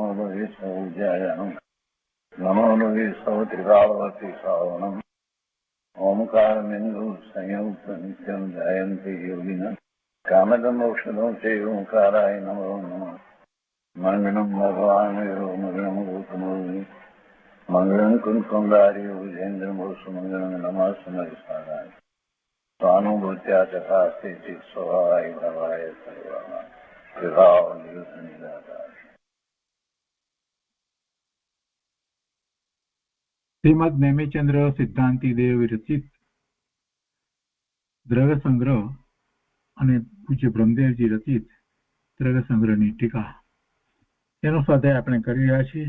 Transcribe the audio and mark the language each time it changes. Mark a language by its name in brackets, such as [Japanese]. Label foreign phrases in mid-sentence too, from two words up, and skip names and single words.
[Sanskrit] लोये सौज्यायानं नमो लोये सौत्रिकावती सावनं ओंकारमिन्दु संयुक्त नित्यं जयन्ति योगिनः कामदमोक्षदं चैव ओंकाराय नमो नमः मङ्गलं भगवान् मङ्गलं गौतमोऽग्नि मङ्गलं कुन्कुन्दारि विजेन्द्रमोसुमङ्गलं नमः समयसाराय स्वानुभूत्या चकास्ते स्वभावाय भवाय सर्वाः विभावनिदाताय। [Gujarati] શ્રીમદ નેમિચંદ્ર સિદ્ધાંતિ દેવ વિરચિત દ્રવ્ય સંગ્રહ અને પૂજ્ય બ્રહ્મદેવજી રચિત દ્રવ્ય સંગ્રહની ટીકા એનો સ્વાધ્યાય આપણે કરી રહ્યા છીએ.